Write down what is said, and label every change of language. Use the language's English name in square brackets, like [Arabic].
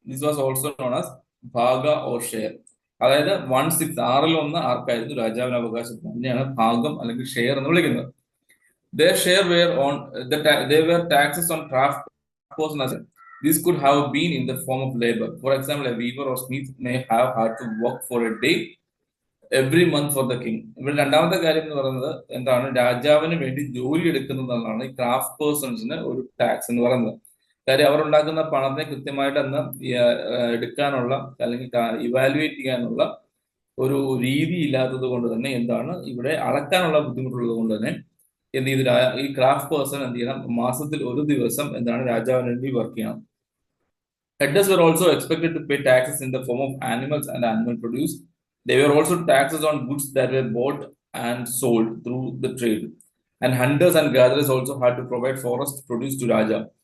[English] This was also known as bhaga or share. [Malayalam] അതായത് 1/6, 1/6 ആർക്കായിരുന്നു, രാജാവിന് അവകാശം തന്നെയാണ് ഭാഗം അല്ലെങ്കിൽ ഷെയർ എന്ന് വിളിക്കുന്നത്. [English] Their share were on they were taxes on craft person. This could have been in the form of labor. For example, a weaver or smith may have had to work for a day every month for the king. [Malayalam] ഇവിടെ രണ്ടാമത്തെ കാര്യം എന്ന് പറയുന്നത് എന്താണ്, രാജാവിന് വേണ്ടി ജോലി എടുക്കുന്നതാണ് ഈ ക്രാഫ്റ്റ് പേഴ്സൺസിന് ഒരു ടാക്സ് എന്ന് പറയുന്നത്. കാര്യം അവർ ഉണ്ടാക്കുന്ന പണത്തെ കൃത്യമായിട്ട് അന്ന് എടുക്കാനുള്ള അല്ലെങ്കിൽ ഇവാലുവേറ്റ് ചെയ്യാനുള്ള ഒരു രീതി ഇല്ലാത്തത് കൊണ്ട് തന്നെ എന്താണ്, ഇവിടെ അളക്കാനുള്ള ബുദ്ധിമുട്ടുള്ളത് കൊണ്ട് തന്നെ എന്ത് ചെയ്തു, ഈ ക്രാഫ്റ്റ് പേഴ്സൺ എന്ത് ചെയ്യണം, മാസത്തിൽ ഒരു ദിവസം എന്താണ് രാജാവിന് വേണ്ടി വർക്ക് ചെയ്യണം. [English] Headers were also expected to pay taxes in the form of animals and animal produce. There were also taxes on goods that were bought and sold through the trade. And hunters and gatherers also had to provide forest produce to Raja.